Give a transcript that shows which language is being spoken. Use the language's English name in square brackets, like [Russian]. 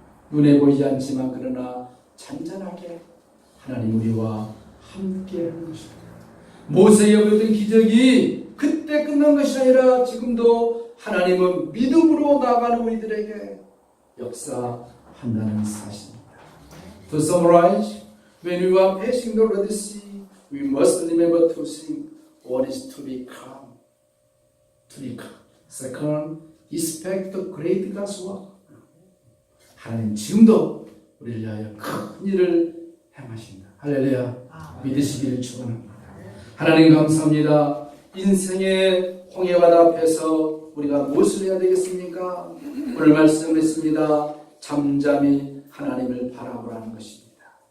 [Korean] 눈에 보이지 않지만 그러나 잔잔하게 하나님 우리와 함께 하는 것입니다. 모세에게 보였던 기적이 그때 끝난 것이 아니라 지금도 하나님은 믿음으로 나아가는 우리들에게 역사한다는 사실입니다. [English] To summarize, when we are passing the Red Sea, we must remember two things. One is to be calm. Second, expect the great God's work. [Korean] 하나님 지금도 우리를 위하여 큰 일을 행하신다. 할렐루야. 믿으시기를 축원합니다. 하나님 감사합니다. 인생의 홍해바다 앞에서 우리가 무엇을 해야 되겠습니까? 오늘 말씀했습니다. 잠잠히 하나님을 바라보라는 것입니다.